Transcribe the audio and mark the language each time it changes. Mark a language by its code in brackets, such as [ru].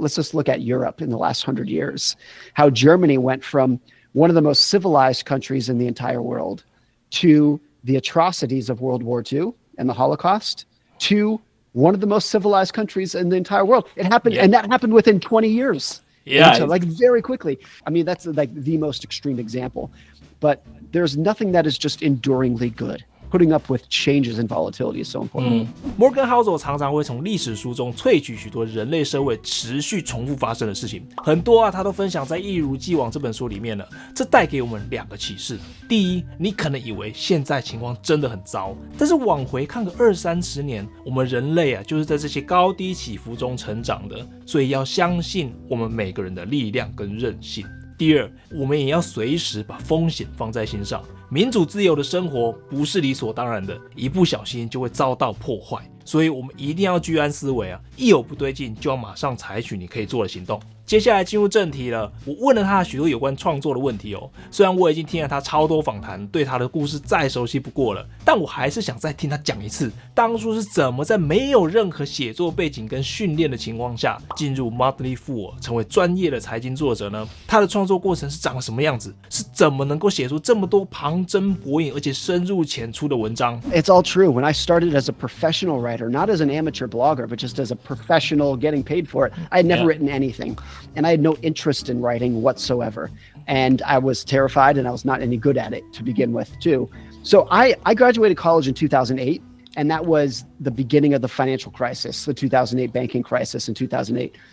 [en] Let's just look at Europe in the last 100 years, how Germany went from one of the most civilized countries in the entire world to the atrocities of World War II and the Holocaust to one of the most civilized countries in the entire world. It happened, and that happened within 20 years. Yeah. Like very quickly. I mean, that's like the most extreme example. But there's nothing that is just enduringly good. Putting up with changes in volatility is so important. [zh] Morgan Housel 常常会从历史书中萃取许多人类社会持续重复发生的事情，很多他都分享在《一如既往》这本书里面了。这带给我们2个启示：第一，你可能以为现在情况真的很糟，但是往回看个20-30年，我们人类就是在这些高低起伏中成长的，所以要相信我们每个人的力量跟韧性。第二，我们也要随时把风险放在心上。民主自由的生活不是理所当然的，一不小心就会遭到破坏。所以我们一定要居安思危一有不对劲就要马上采取你可以做的行动。接下来进入正题了，我问了他许多有关创作的问题虽然我已经听了他超多访谈，对他的故事再熟悉不过了，但我还是想再听他讲一次，当初是怎么在没有任何写作背景跟训练的情况下进入 Motley Fool 成为专业的财经作者呢？他的创作过程是长什么样子？是怎么能够写出这么多旁征博引而且深入浅出的文章？ [en] It's all true. When I started as a professional writer, not as an amateur blogger, but just as a professional getting paid for it, I had never written anything. And I had no interest in writing whatsoever. And I was terrified and I was not any good at it to begin with, too. So I graduated college in 2008. And that was the beginning of the financial crisis, the 2008 banking crisis in 2008.